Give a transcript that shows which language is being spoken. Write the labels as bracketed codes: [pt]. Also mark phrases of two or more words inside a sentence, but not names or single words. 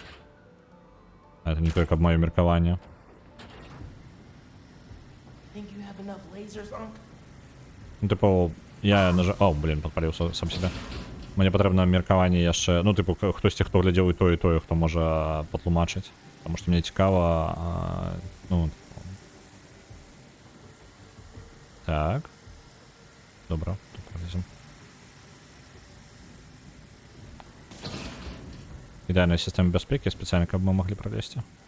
[be] Это не толькі аб маё меркаванне. Ну, типу, я [ru] О, блин, [be] падпаліў сам себе. Мне патрэбна меркаванне яшчэ, ну, типу, хтосьці, хто глядзеў і тое, хто можа патлумачыць. [uk] Тому що мені цікаво, ну... Так. Добре, тут пролізем. Ідеальна система безпеки, спеціально, як ми могли пролізти.